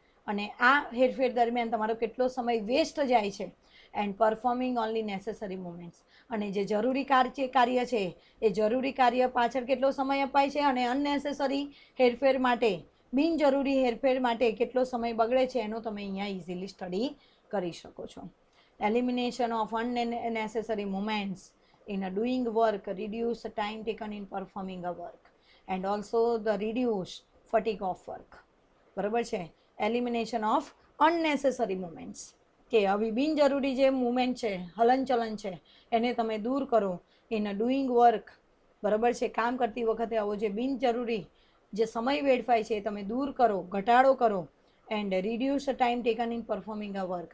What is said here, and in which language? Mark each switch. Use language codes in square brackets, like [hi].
[gu] અને આ હેરફેર દરમિયાન તમારો કેટલો સમય વેસ્ટ જાય છે, [en] And performing only necessary moments. [gu] અને જે જરૂરી કાર્ય છે એ જરૂરી કાર્ય પાછળ કેટલો સમય અપાય છે, અને અનનેસેસરી હેરફેર માટે, બિનજરૂરી હેરફેર માટે કેટલો સમય બગડે છે, એનો તમે અહીંયા ઇઝીલી સ્ટડી કરી શકો છો. [en] Elimination of unnecessary moments in a doing work reduce the time taken in performing a work and also the reduce fatigue of work. [gu] બરાબર છે. [en] elimination of unnecessary moments, [gu] કે આવી બિનજરૂરી જે મુમેન્ટ છે, હલનચલન છે, એને તમે દૂર કરો [en] In a doing work. [gu] બરાબર છે. કામ કરતી વખતે આવો જે બિનજરૂરી જે સમય વેડફાય છે એ તમે દૂર કરો, ઘટાડો કરો, [en] And reduce time taken in performing a work.